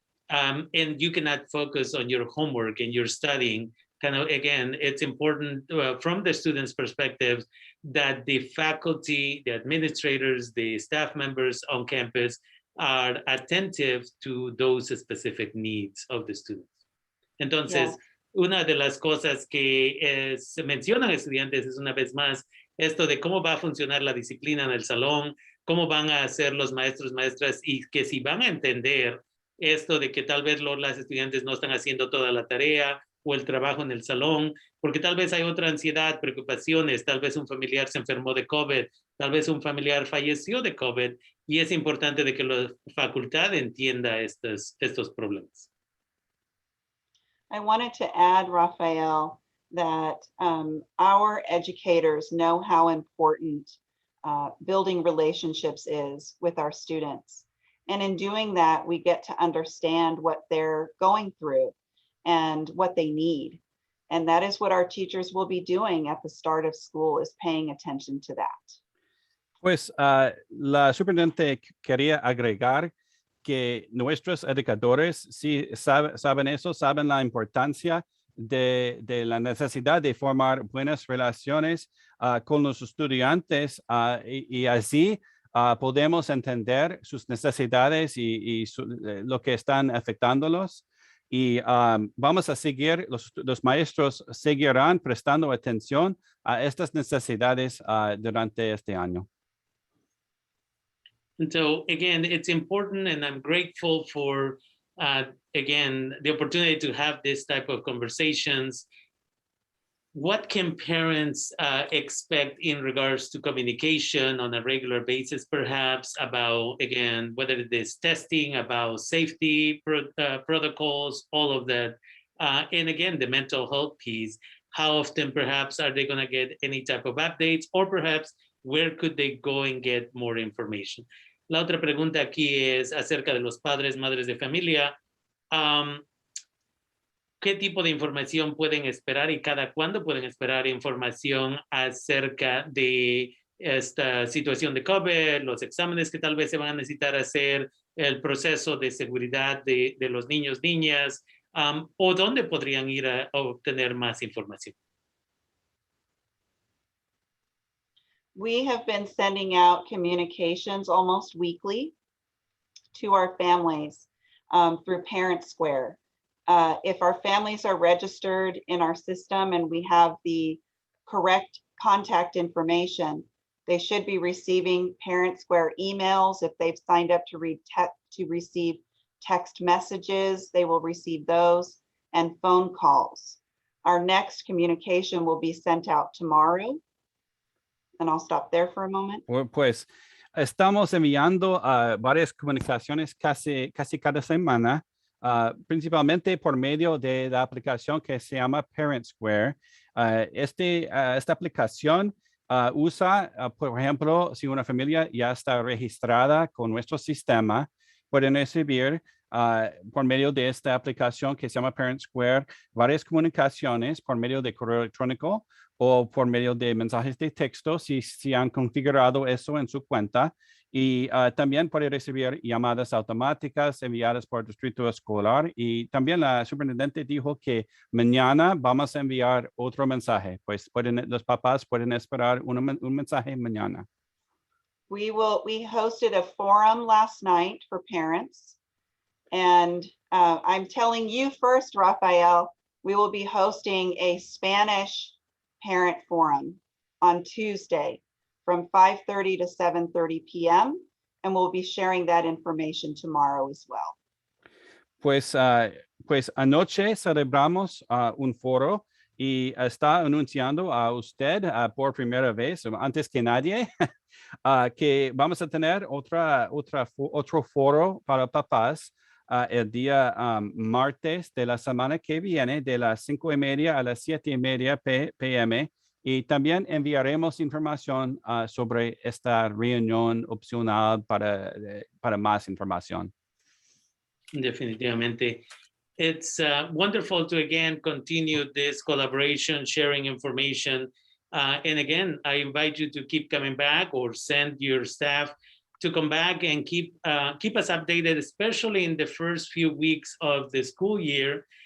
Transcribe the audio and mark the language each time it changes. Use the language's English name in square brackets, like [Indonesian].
[English] And you cannot focus on your homework and your studying. Kind of, again, it's important from the students' perspective that the faculty, the administrators, the staff members on campus are attentive to those specific needs of the students. [Spanish] Entonces, una de las cosas que se mencionan estudiantes es, una vez más, esto de cómo va a funcionar la disciplina en el salón, cómo van a hacer los maestros, maestras, y que si van a entender esto de que tal vez las estudiantes no están haciendo toda la tarea o el trabajo en el salón, porque tal vez hay otra ansiedad, preocupaciones, tal vez un familiar se enfermó de COVID, tal vez un familiar falleció de COVID, y es importante de que la facultad entienda estos problemas. [English] I wanted to add, Rafael, that our educators know how important building relationships is with our students. And in doing that, we get to understand what they're going through and what they need. And that is what our teachers will be doing at the start of school, is paying attention to that. [Spanish] Pues la superintendente quería agregar que nuestros educadores sí saben eso, saben la importancia de la necesidad de formar buenas relaciones con los estudiantes y así podemos entender sus necesidades y lo que están afectándolos. Y vamos a seguir, los maestros seguirán prestando atención a estas necesidades durante este año. [English] And so again, it's important, and I'm grateful for, again, the opportunity to have this type of conversations. What can parents expect in regards to communication on a regular basis, perhaps about, again, whether it is testing, about safety protocols, all of that. And again, the mental health piece, how often perhaps are they gonna get any type of updates, or perhaps where could they go and get more information? [Spanish] La otra pregunta aquí es acerca de los padres, madres de familia. ¿Qué tipo de información pueden esperar y cada cuándo pueden esperar información acerca de esta situación de COVID, los exámenes que tal vez se van a necesitar hacer, el proceso de seguridad de los niños, niñas, o dónde podrían ir a obtener más información? [English] We have been sending out communications almost weekly to our families through Parent Square. If our families are registered in our system and we have the correct contact information, they should be receiving Parent Square emails. If they've signed up to receive text messages, they will receive those, and phone calls. Our next communication will be sent out tomorrow. And I'll stop there for a moment. [Spanish] Pues estamos enviando varias comunicaciones casi cada semana, principalmente por medio de la aplicación que se llama Parent Square. Esta aplicación usa, por ejemplo, si una familia ya está registrada con nuestro sistema, pueden recibir por medio de esta aplicación que se llama Parent Square varias comunicaciones por medio de correo electrónico o por medio de mensajes de texto si han configurado eso en su cuenta. Y también puede recibir llamadas automáticas enviadas por Distrito Escolar. Y también la superintendente dijo que mañana vamos a enviar otro mensaje. Pues los papás pueden esperar un mensaje mañana. [English] We hosted a forum last night for parents. And I'm telling you first, Rafael, we will be hosting a Spanish parent forum on Tuesday from 5:30 to 7:30 p.m. And we'll be sharing that information tomorrow as well. [Spanish] Pues anoche celebramos un foro y está anunciando a usted por primera vez, antes que nadie, que vamos a tener otro foro para papás el día martes de la semana que viene, de las 5:30 a las 7:30 p.m. Y también enviaremos información sobre esta reunión opcional para más información. Definitivamente. [English] It's wonderful to again continue this collaboration, sharing information. And again, I invite you to keep coming back or send your staff to come back and keep us updated, especially in the first few weeks of the school year.